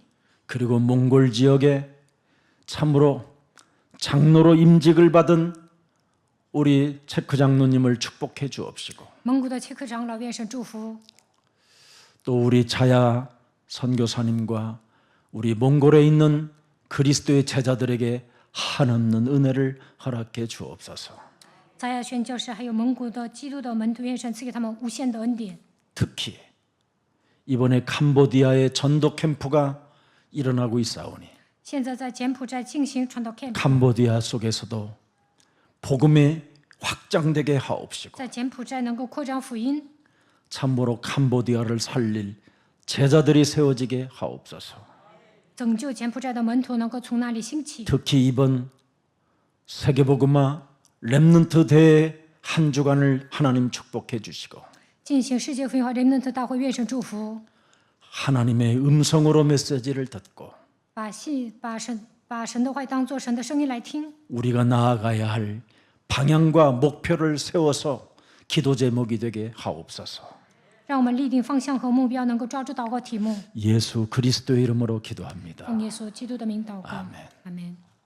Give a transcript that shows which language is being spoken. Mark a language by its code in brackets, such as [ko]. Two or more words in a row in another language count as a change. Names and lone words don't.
[ko] 그리고 몽골 지역에 참으로 장로로 임직을 받은 우리 체크 장로님을 축복해 주옵시고 [zh] 蒙古的切克长老，愿神祝福。 [ko] 또 우리 자야 선교사님과 우리 몽골에 있는 그리스도의 제자들에게 한없는 은혜를 허락해 주옵소서. [zh] 撒亚宣教士还有蒙古的基督的门徒，愿神赐给他们无限的恩典。 [ko] 특히 이번에 캄보디아의 전도 캠프가 일어나고 있사오니 [zh] 现在在柬埔寨进行传道 camp， [ko] 캄보디아 속에서도 복음이 확장되게 하옵시고 [zh] 在柬埔寨能够扩张福音， [ko] 참으로 캄보디아를 살릴 제자들이 세워지게 하옵소서. [zh] 拯救柬埔寨的门徒能够从那里兴起。 [ko] 특히 이번 세계복음화 렘넌트 대회 한 주간을 하나님 축복해 주시고 [zh] 进行世界福音化 Remnant 大会，愿神祝福， [ko] 하나님의 음성으로 메시지를 듣고 [zh] 把神的话当作神的声音来听。 [ko] 우리가 나아가야 할 방향과 목표를 세워서 기도 제목이 되게 하옵소서. [zh] 让我们立定方向和目标，能够抓住祷告题目。 [ko] 예수 그리스도의 이름으로 기도합니다. [zh] 奉耶稣基督的名祷告，阿门。